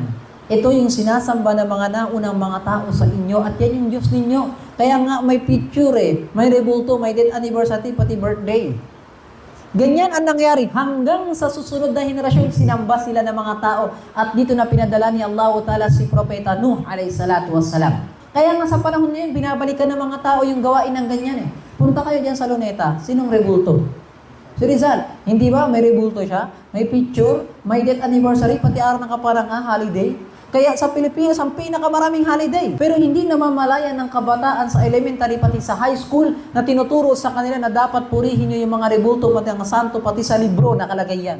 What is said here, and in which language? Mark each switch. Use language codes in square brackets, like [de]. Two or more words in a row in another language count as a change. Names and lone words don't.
[tl] Ito yung sinasamba ng mga naunang mga tao sa inyo at yan yung Diyos ninyo. Kaya nga may picture may rebulto, may [en] date anniversary, [tl] pati birthday. Ganyan ang nangyari hanggang sa susunod na henerasyon, sinamba sila ng mga tao at dito na pinadala ni Allah Ta'ala si Propeta Nuh [ar] عليه الصلاة والسلام. [tl] Kaya nga sa panahon ngayon, binabalikan ng mga tao yung gawain ng ganyan Punta kayo dyan sa Luneta, sinong rebulto? Si Rizal, hindi ba may rebulto siya? May picture, may [en] date anniversary, [tl] pati araw ng kaparangan, holiday. Kaya sa Pilipinas, ang pinakamaraming holiday. Pero hindi namamalayan ng kabataan sa elementary pati sa [en] high school [tl] na tinuturo sa kanila na dapat purihin nyo yung mga rebulto pati ang santo pati sa libro nakalagay yan.